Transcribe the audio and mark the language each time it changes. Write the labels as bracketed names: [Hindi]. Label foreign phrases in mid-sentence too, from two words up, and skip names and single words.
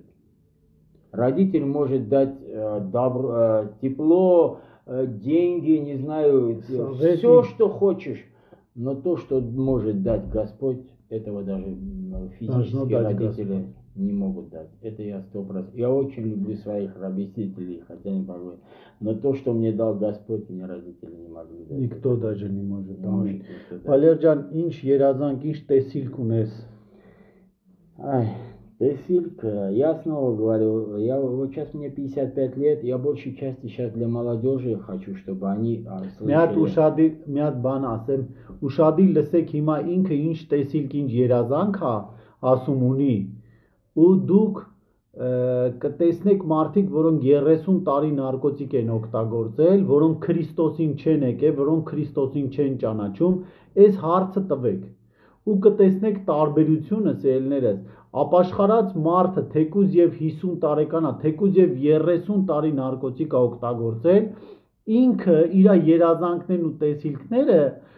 [Russian] Родитель может дать тепло, деньги, не знаю, все, что хочешь. Но то, что может дать Господь, этого даже физические родители не могут дать. Это я 100%. Я очень люблю своих родителей, хотя не могу. Но то, что мне дал Господь, мне родители не могли дать. Никто даже не может. [Armenian] Վալեր ջան, ինչ երազանք, ինչ տեսիլք ունես։ Տեսիլք, [Russian] я снова говорю, вот сейчас мне 55 лет, я большей части сейчас для молодежи хочу, чтобы они слышали. [Armenian] Մի հատ բան ասեմ, ուշադիր լսեք հիմա ինքը ինչ տեսիլք, ինչ երազանք է ասում ունի։ Ու դուք կտեսնեք մարդիկ, որոնք 30 տարի նարկոտիկ են օգտագործել, որոնք Քրիստոսին չեն եկել, որոնք Քրիստոսին չեն ճանաչում, այս հարցը տվեք։ Ու կտեսնեք տարբերությունը սերելներս, ապաշխարած մարդը թեկուզ եւ 50 տարեկան է, թեկուզ եւ 30 տարի նարկոտիկ է օգտագործել, ինքը իր երազանքներն ու տեսիլքները